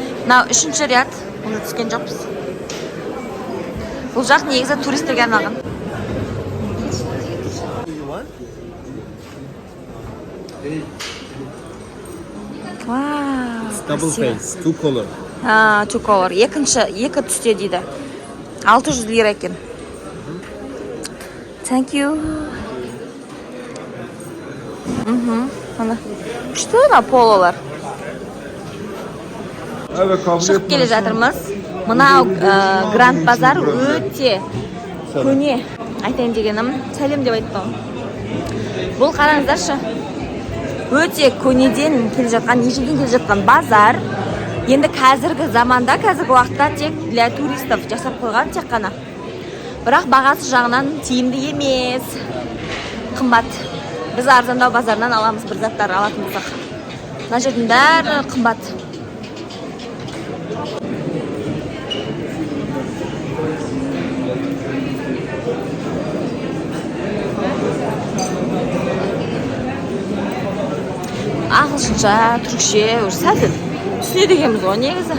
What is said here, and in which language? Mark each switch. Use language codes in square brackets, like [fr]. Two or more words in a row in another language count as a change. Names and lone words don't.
[kk] Мынау 3-ші ряд. Оны түскен жоқпыз. Бұл жақ негізі туристерге арналған. Вау. [en] Double face, two color. Two color. [kk] Екі түсте дейді. 600 лира екен. [en] Thank you. [kk] Ана. Күшті ма пололар? Шығып келе жатырмыз. Мынау Гранд Базар өте көне. Айтайын дегенім, сәлем деп айтпам. Бұл қараңыздаршы. Өте көнеден келе жатқан, ежелден келе жатқан базар. Енді қазіргі заманда, қазіргі уақытта тек [ru] для туристов [kk] жасап қойған тек қана. Бірақ бағасы жағынан тиімді емес. Қымбат. Біз арзандау базарынан аламыз бір заттар алатын болсақ. Мына жердің бәрі қымбат. Ағылшынша, түрікше, сәл түсіне дегенбіз ғой негізі.